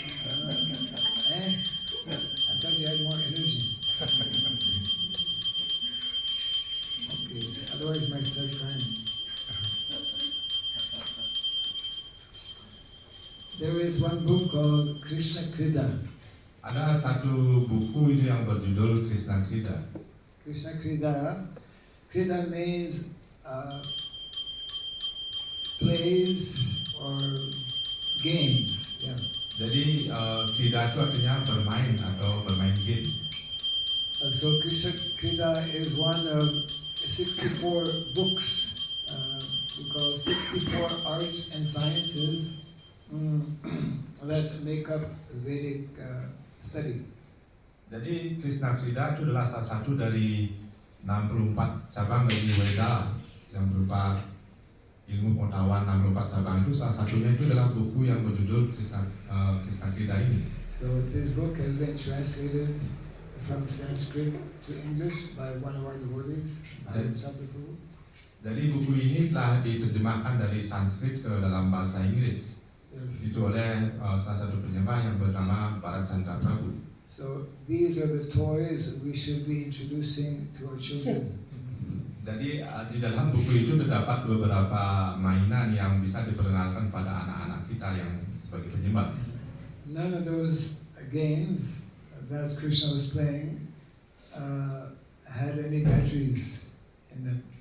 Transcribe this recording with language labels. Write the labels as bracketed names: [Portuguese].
[English] I thought you had more energy. Okay, otherwise you might start crying. There is one book called Krishna Krida. [Indonesian] Ada satu buku itu yang berjudul Krishna Krida. Krishna Krida. [English] Krida means plays or games. Yeah. [Indonesian] Jadi Krida itu artinya bermain atau bermain game. [English] So Krishna Krida is one of 64 books. We call 64 arts and sciences that make up Vedic study. [Indonesian] Jadi Krishna Krida itu adalah salah satu dari 64 cabang dari Veda yang berupa ilmu pengetahuan. 64 cabang itu salah satunya itu adalah buku yang berjudul Krishna Krida ini. [English] So this book has been translated from Sanskrit to English by one of our devotees, Sadhguru. [Indonesian] Jadi buku ini telah diterjemahkan dari Sanskrit ke dalam bahasa Inggris. [English] Yes. [Indonesian] Itu oleh salah satu penyembah yang bernama Bharat Chandra Prabhu. [English] So these are the toys we should be introducing to our children. [Indonesian] Jadi di dalam buku itu terdapat beberapa mainan yang bisa diperkenalkan pada anak-anak kita yang sebagai penyembah. [English] None of those games that Krishna was playing had any batteries in them.